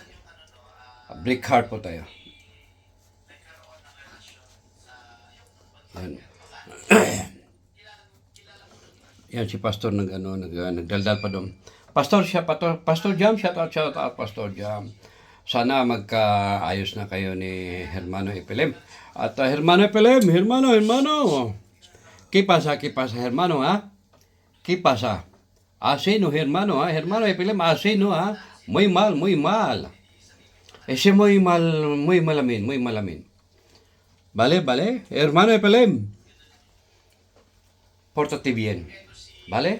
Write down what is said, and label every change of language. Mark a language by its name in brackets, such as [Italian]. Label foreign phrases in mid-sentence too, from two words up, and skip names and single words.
[English] Break heart [Filipino] po tayo. Yan. Yan si Pastor nagdaldal pa doon. Pastor Jam, [English] shout out [Filipino] Pastor Jam. Sana magkaayos na kayo ni Hermano Epilem. [Spanish] At Hermano Epilem, hermano. ¿Qué pasa hermano, ha? ¿Qué pasa? Así no, hermano, hermano Epilem, así no, ha? Muy mal. Ese muy malamin. Vale, hermano Epilem. Pórtate bien, ¿vale?